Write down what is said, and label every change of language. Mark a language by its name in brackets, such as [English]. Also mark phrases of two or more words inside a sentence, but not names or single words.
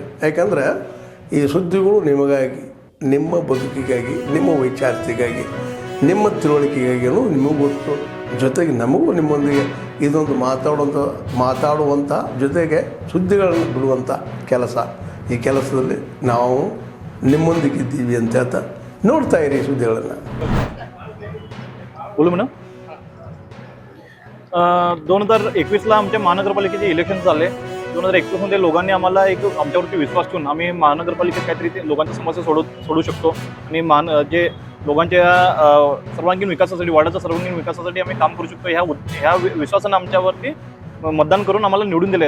[Kannada] ಯಾಕಂದರೆ ಈ ಸುದ್ದಿಗಳು ನಿಮಗಾಗಿ, ನಿಮ್ಮ ಬದುಕಿಗಾಗಿ, ನಿಮ್ಮ ವೈಚಾರಿಕೆಗಾಗಿ, ನಿಮ್ಮ ತಿಳುವಳಿಕೆಗಾಗಿಯೂ ನಿಮಗೂ ಗೊತ್ತು. ಜೊತೆಗೆ ನಮಗೂ ನಿಮ್ಮೊಂದಿಗೆ ಇದೊಂದು ಮಾತಾಡುವಂಥ ಜೊತೆಗೆ ಸುದ್ದಿಗಳನ್ನು ಬಿಡುವಂಥ ಕೆಲಸ. ಈ ಕೆಲಸದಲ್ಲಿ ನಾವು ನಿಮ್ಮೊಂದಿಗಿದ್ದೀವಿ ಅಂತ ಹೇಳ್ತಾ ನೋಡ್ತಾ ಇರಿ सुद्धिಗಳನ್ನು. [Marathi] बोलू म्हणा. 2021ला आमच्या महानगरपालिकेचे इलेक्शन झाले. 2021मध्ये लोकांनी आम्हाला एक आमच्यावरती विश्वास ठेवून आम्ही महानगरपालिकेत काहीतरी ते लोकांच्या समस्या सोडू शकतो आणि जे लोकांच्या सर्वांगीण विकासासाठी, वार्डाच्या सर्वांगीण विकासासाठी आम्ही काम करू शकतो ह्या विश्वासानं आमच्यावरती मतदान करून आम्हाला निवडून दिले.